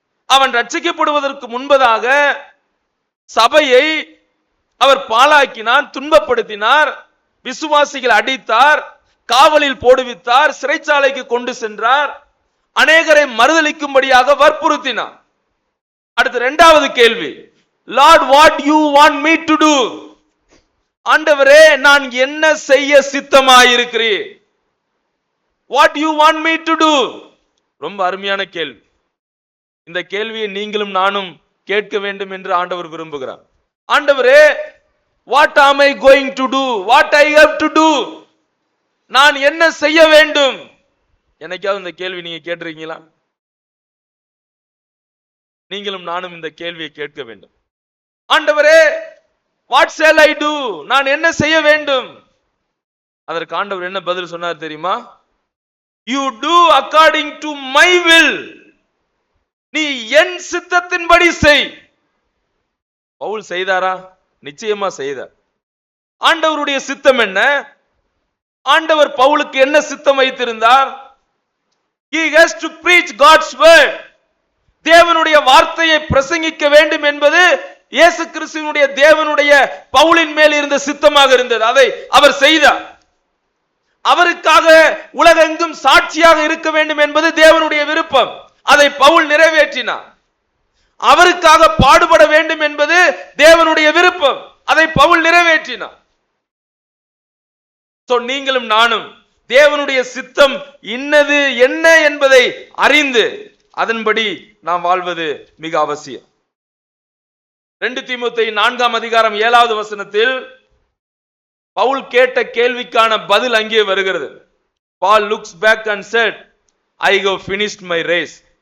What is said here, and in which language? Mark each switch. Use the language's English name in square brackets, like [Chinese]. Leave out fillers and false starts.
[Tamil] அவன் ரட்சிக்கப்படுவதற்கு முன்பதாக சபையை அவர் பாழாக்கினார், துன்பப்படுத்தினார், விசுவாசிகள் அடித்தார், காவலில் போடுவித்தார், சிறைச்சாலைக்கு கொண்டு சென்றார், அநேகரை மறுதலிக்கும்படியாக வற்புறுத்தினார். அடுத்து இரண்டாவது கேள்வி, [English] Lord, what you want me to do? [Tamil] ஆண்டவரே, நான் என்ன செய்ய சித்தமாயிருக்கிறீர்? [English] What you want me to do? [Tamil] ரொம்ப அருமையான கேள்வி. இந்த கேள்வியை நீங்களும் நானும் கேட்க வேண்டும் என்று ஆண்டவர் விரும்புகிறார். ஆண்டவரே, [English] what am I going to do? What I have to do? [Tamil] நான் என்ன செய்ய வேண்டும்? என்னைக்காவது இந்த கேள்வி நீங்க கேட்டிருக்கீங்களா? நீங்களும் நானும் இந்த கேள்வியை கேட்க வேண்டும். ஆண்டவரே, [English] what shall I do? [Tamil] நான் என்ன செய்ய வேண்டும்? அதற்கு ஆண்டவர் என்ன பதில் சொன்னார் தெரியுமா? [English] You do according to my will. [Tamil] நீ என் சித்தத்தின்படி செய். பவுல் செய்தாரா? நிச்சயமா செய்தார். ஆண்டவருடைய சித்தம் என்ன? ஆண்டவர் பவுலுக்கு என்ன சித்தம் வைத்திருந்தார்? [English] He has to preach God's word. [Tamil] தேவனுடைய வார்த்தையை பிரசங்கிக்க வேண்டும் என்பது இயேசு கிறிஸ்துவினுடைய தேவனுடைய பவுலின் மேல் இருந்த சித்தமாக இருந்தது. அதை அவர் செய்தார். அவருக்காக உலகெங்கும் சாட்சியாக இருக்க வேண்டும் என்பது தேவனுடைய விருப்பம். அதை பவுல் நிறைவேற்றினார். அவருக்காக பாடுபட வேண்டும் என்பது தேவனுடைய விருப்பம். அதை பவுல் நிறைவேற்றினார். நீங்களும் நானும் தேவனுடைய சித்தம் இன்னது என்ன என்பதை அறிந்து அதன்படி நாம் வாழ்வது மிக அவசியம். 2 தீமோத்தேயு 4ஆம் அதிகாரம் 7வது வசனத்தில் பவுல் கேட்ட கேள்விக்கான பதில் அங்கே வருகிறது. [English] Paul looks back and said, I have finished my race.